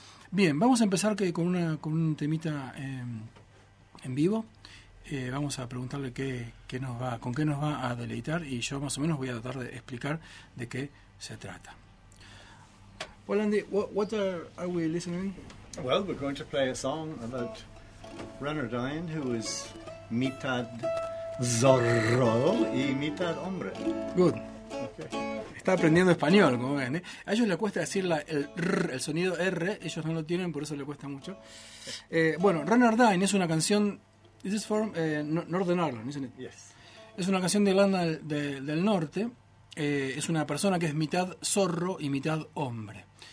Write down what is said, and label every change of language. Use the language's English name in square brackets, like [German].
[Spanish] Bien, vamos a empezar con un temita en vivo. Vamos a preguntarle con qué nos va a deleitar y yo más o menos voy a tratar de explicar de qué se trata. [English] Well, Andy, what are we listening? Well, we're going to play a song about Runner Dine, who is [Spanish] mitad zorro y mitad hombre. [English] Good. Okay. [Spanish] Está aprendiendo español, como ven. A ellos les cuesta decir el sonido R, ellos no lo tienen, por eso les cuesta mucho. Bueno, Runner Dine es una canción. [English] This is from Northern Ireland, isn't it? Yes. [Spanish] Es una canción de Irlanda del Norte. Es una persona que es mitad zorro y mitad hombre.